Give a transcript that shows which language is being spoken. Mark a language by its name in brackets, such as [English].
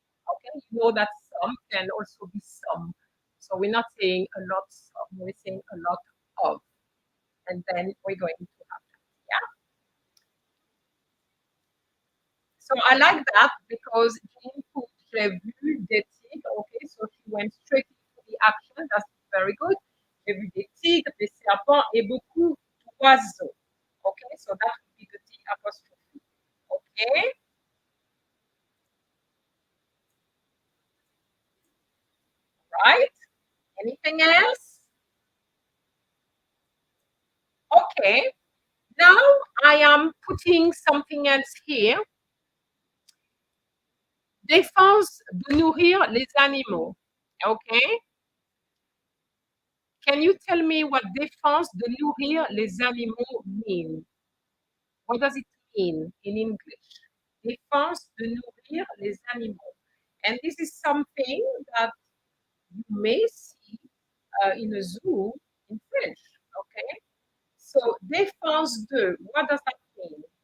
[English] Okay, you know that some can also be some. So we're not saying a lot of, we're saying a lot of. And then we're going to have that. Yeah. So I like that because Jean put [French] j'ai vu des tigre. [English] Okay, so she went straight into the action. That's very good. [French] J'ai vu des tigres, des serpents et beaucoup d'oiseaux. [English] Okay, so that would be the D apostrophe. Okay. Right. Anything else? Okay. Now I am putting something else here. [French] Défense de nourrir les animaux. [English] Okay. Can you tell me what [French] défense de nourrir les animaux [English] mean? What does it mean in English? [French] Défense de nourrir les animaux. [English] And this is something that you may see in a zoo in French. Okay. So [French] défense de, [English] what does that mean?